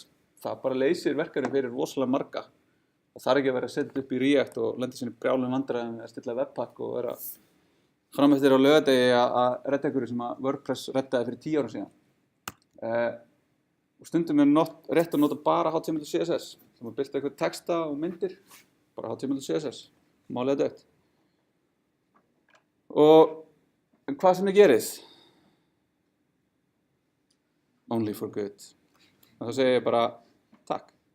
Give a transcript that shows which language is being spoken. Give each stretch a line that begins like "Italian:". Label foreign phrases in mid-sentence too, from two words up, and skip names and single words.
Icelandic: Það bara leysir verkefni fyrir rosalega marga. Það þarf ekki að vera að setja upp í React og lenda sinni brjálum vandræðum að stilla webpack og vera fram eftir á laugardegi að redda einhverju sem að WordPress reddaði fyrir 10 árum síðan. Og stundum er rétt að nota bara HTML og CSS. Það má birta eitthvað texta og myndir, bara HTML og CSS. Málið er dautt. Og hvað sem þið gerist?
English: Only for good.
Icelandic: Og þá segir ég bara takk.